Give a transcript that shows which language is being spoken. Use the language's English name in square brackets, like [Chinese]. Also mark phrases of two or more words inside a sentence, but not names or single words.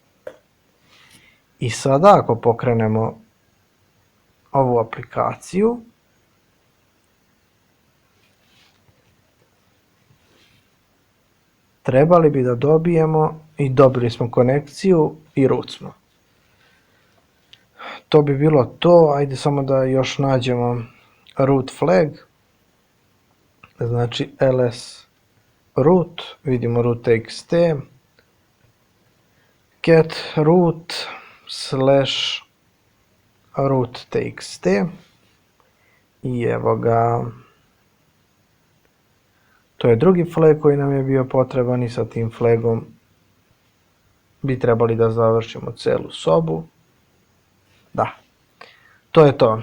[Serbian] I sada ako pokrenemo ovu aplikaciju, trebali bi da dobijemo i dobili smo konekciju i root smo. To bi bilo to, ajde samo da još nađemo [English] root flag, [Serbian] znači [English] ls root, [Serbian] vidimo root.txt, [English] get root / root.txt [Serbian] i evo ga, to je drugi flag koji nam je bio potreban i sa tim flagom bi trebali da završimo celu sobu. Da, to je to.